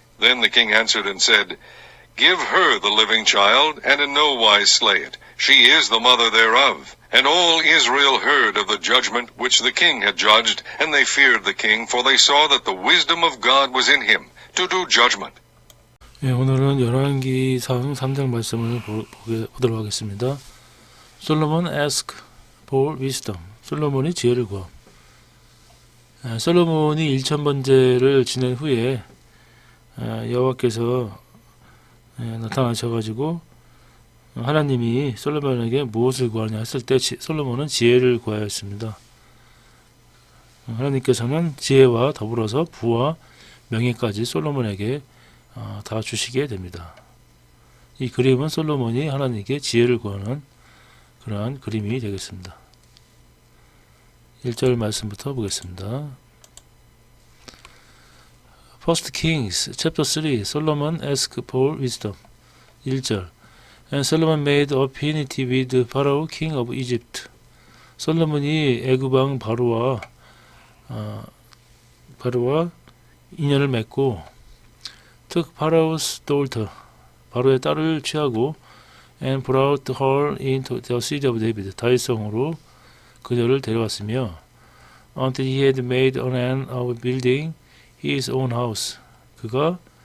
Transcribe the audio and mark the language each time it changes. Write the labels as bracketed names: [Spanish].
[English] Then the king answered and said, Give her the living child, and in no wise slay it. She is the mother thereof. And all Israel heard of the judgment which the king had judged, and they feared the king, for they saw that the wisdom of God was in him, to do judgment. [Korean] 오늘은 열왕기상 3장 말씀을 보도록 하겠습니다. [English] 솔로몬 ask for wisdom. [Korean] 솔로몬이 지혜를 구함. 솔로몬이 1000번제를 지낸 후에 여호와께서 나타나셔가지고 하나님이 솔로몬에게 무엇을 구하냐 했을 때 솔로몬은 지혜를 구하였습니다. 하나님께서는 지혜와 더불어서 부와 명예까지 솔로몬에게 다 주시게 됩니다. 이 그림은 솔로몬이 하나님께 지혜를 구하는 그러한 그림이 되겠습니다. 1절 말씀부터 보겠습니다. [English] First Kings chapter 3 Solomon asked for wisdom. 1절 And Solomon made a treaty with Pharaoh king of Egypt. [Korean] 솔로몬이 애굽왕 바로와 인연을 맺고 [English] took Pharaoh's daughter [Korean] 바로의 딸을 취하고 [English] and brought her into the city of David [Korean] 다윗성으로 그녀를 데려왔으며 [English] until he had made an end of building his own house [Korean] 그가